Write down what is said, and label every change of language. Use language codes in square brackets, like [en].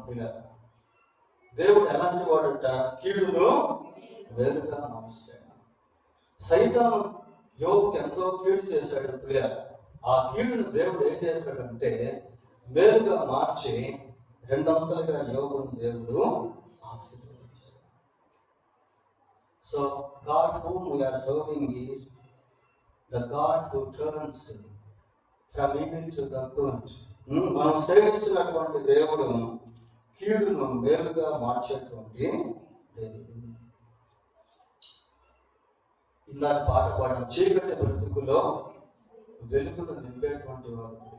[te] ప్రియులారా, దేవుడు ఎలాంటి వాడంట, కీడును వేరుగా నమస్తాడు. సైతాను యోబుకి ఎంతో కీడు చేశాడు. ప్రియులారా, ఆ కీడును దేవుడు ఏం చేశాడంటే మేలుగా మార్చి రెండంతలుగా యోబును దేవుడు ఆశీర్వదించాడు. [en] So God whom we are serving is the God who turns from evil to the good. [te] మనం సేవిస్తున్నటువంటి దేవుడు కీడును మేలుగా మార్చేటువంటి దేవుడు. ఇందాక పాట పాడిన చీకటి బ్రతుకులో వెలుగును నింపేటువంటి వాడు.